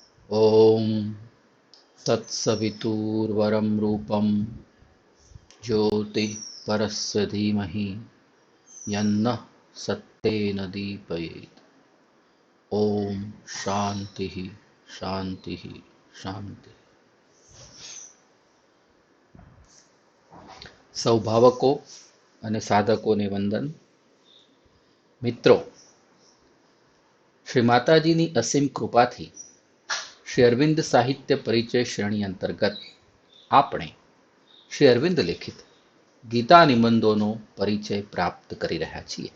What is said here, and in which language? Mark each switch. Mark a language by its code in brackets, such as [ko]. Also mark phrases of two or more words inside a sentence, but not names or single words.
[sa] ॐ तत्सवितुर्वरं रूपं ज्योतिः परस्य धीमहि यन्नः सत्येन दीपयेत्। ॐ શાંતિઃ શાંતિઃ શાંતિ। [gu] સૌ ભાવકો અને સાધકોને વંદન। મિત્રો, શ્રી માતાજીની અસીમ કૃપાથી શ્રી અરવિંદ સાહિત્ય પરિચય શ્રેણી અંતર્ગત આપણે શ્રી અરવિંદ લિખિત ગીતા નિબંધોનો પરિચય પ્રાપ્ત કરી રહ્યા છીએ।